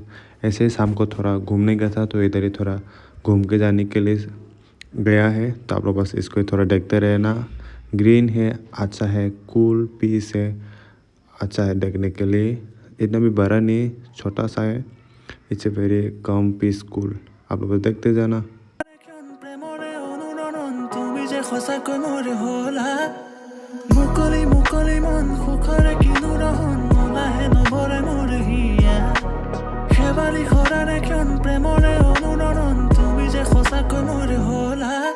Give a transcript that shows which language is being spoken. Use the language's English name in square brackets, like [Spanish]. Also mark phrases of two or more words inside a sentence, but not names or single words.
[Hindi] ऐसे ही शाम को थोड़ा घूमने गया था, तो इधर ही थोड़ा घूम के जाने के लिए गया है। तो आप लोग बस इसको थोड़ा देखते रहना। ग्रीन है, अच्छा है, [English] cool piece [Hindi] है, अच्छा है देखने के लिए। इतना भी बड़ा नहीं, छोटा सा है। [English] it's a very calm piece cool. [Hindi] आप लोग बस देखते जाना। [Assamese] সঁচাকৈ মোৰ হলা মুকলি মুকলি মন সুখৰে কিনো ৰহন মলাহে নভৰে মোৰ হিয়া শেৱালি সৰাৰে ক্ষণ প্ৰেমৰে অনুৰণন তুমি যে সঁচাকৈ মোৰ হলা